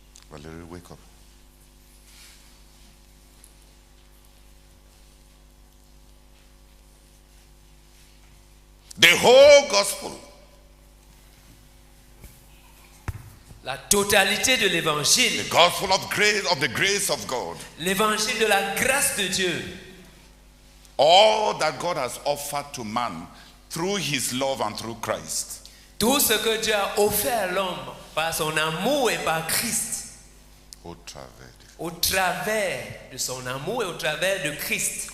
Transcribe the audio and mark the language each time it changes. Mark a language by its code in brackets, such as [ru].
[en] Valerie, wake up. The whole gospel. [fr] La totalité de l'évangile. [en] The gospel of the grace of God. [fr] L'évangile de la grâce de Dieu. [en] All that God has offered to man through his love and through Christ. [fr] Tout ce que Dieu a offert à l'homme par son amour et par Christ. Au travers de son amour et au travers de Christ.